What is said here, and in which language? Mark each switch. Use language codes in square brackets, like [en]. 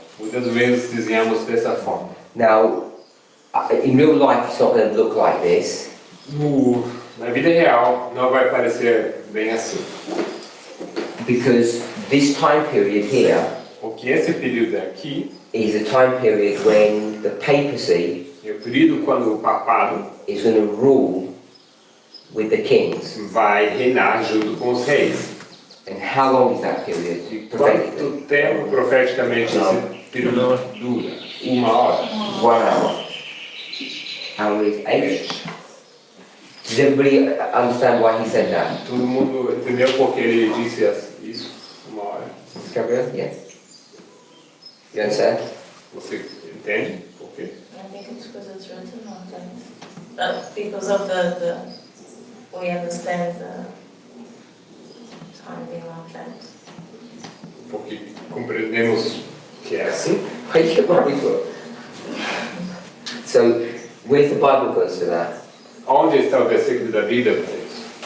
[pt] Muitas vezes desenhamos dessa forma. [en] Now, in real life it's not going to look like this, [pt] Na vida real, não vai parecer bem assim. [en] because this time period here [pt] Porque esse período aqui [en] is a time period when the papacy [pt] é o período quando o papado [en] is going to rule with the kings. [pt] vai reinar junto com os reis. [en] And how long is that period? [pt] E [en] Prophetically? [pt] quanto tempo profeticamente esse período dura? 1 hora. [en] 1 hour. Hour is 8. Does everybody understand why he said that? [pt] Todo mundo entendeu porque ele disse isso? 1 hora. [en] Gabriel? Yeah. You understand? [pt] Você entende por quê? [en] I think it's because it's written on things. Because of the we understand the time being like that. [pt] Porque compreendemos que é assim. [en] Why you get worried for? So, where's the Bible verse for that? [pt] Onde está o versículo da vida para isso?